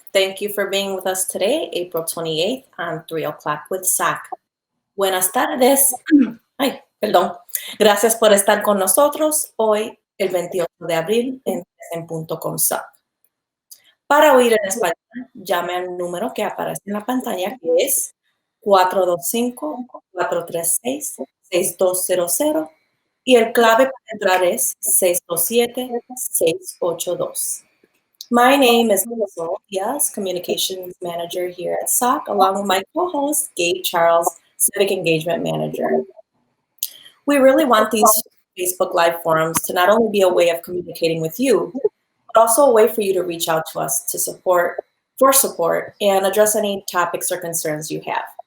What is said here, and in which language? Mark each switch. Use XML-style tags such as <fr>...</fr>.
<en>Thank you for being with us today, April 28th on 3 o'clock with SAC.</en> <es>Buenas tardes. Ay, perdón. Gracias por estar con nosotros hoy, el 28 de abril, en punto con SAC. Para oír en español, llame al número que aparece en la pantalla, que es 425-436-6200, y el clave para entrar es 627-682.</es> <en>My name is Nicole Diaz, Communications Manager here at SOC, along with my co-host, Gabe Charles, Civic Engagement Manager. We really want these Facebook Live forums to not only be a way of communicating with you, but also a way for you to reach out to us for support and address any topics or concerns you have.</en>